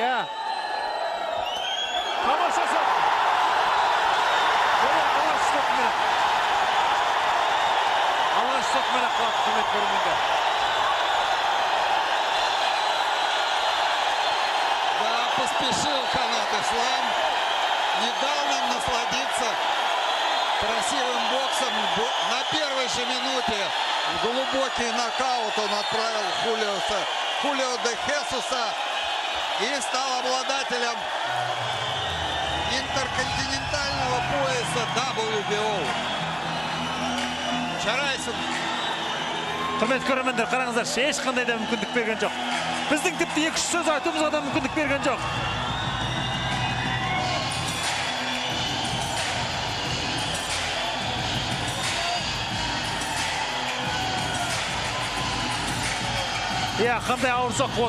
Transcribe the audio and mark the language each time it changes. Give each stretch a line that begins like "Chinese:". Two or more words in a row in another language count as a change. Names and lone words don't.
Kazakh: Тамаша соқ. Алғаш соқмен ақылады, құрмет көрермендер.
Russian: Да, поспешил Қанат Ислам, не дал нам насладиться красивым боксом. На первой же минуте глубокий нокаут он отправил Хулио де Хесуса и стал обладателем интерконтинентального пояса WBO.
Kazakh: Жарайсың. Құрмет көрермендер, қараңыздар, ешқандай да мүмкіндік берген жоқ. Біздің тіпті 2-3 сөз айтуымызға да мүмкіндік берген жоқ. Қандай ауыр соқ болды.